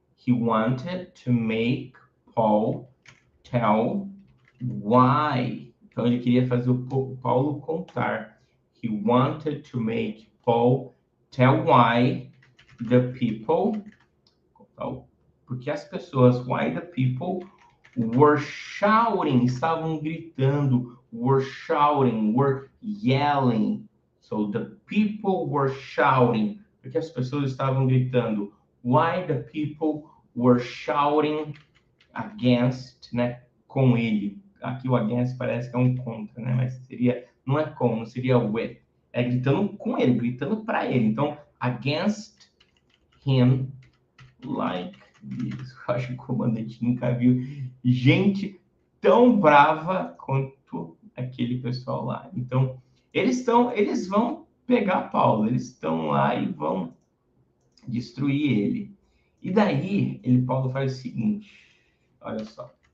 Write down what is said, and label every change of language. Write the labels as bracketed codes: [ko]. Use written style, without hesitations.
[en] He wanted to make Paul tell why. [pt] Então ele queria fazer o Paulo contar. [en] He wanted to make Paul tell why the people, [pt] porque as pessoas, [en] why the people were shouting, [pt] estavam gritando, [en] were shouting, were yelling. So the people were shouting, [pt] porque as pessoas estavam gritando. [en] Why the people were shouting against, [pt] né, com ele. Aqui o against parece que é um contra, né, mas seria, não é com, não seria with. É gritando com ele, gritando para ele. Então, [en] against him like this. [pt] Eu acho que o comandante nunca viu gente tão brava quanto aquele pessoal lá. Então, eles vão pegar Paulo, eles estão lá e vão destruir ele. E daí, Paulo faz o seguinte, olha só.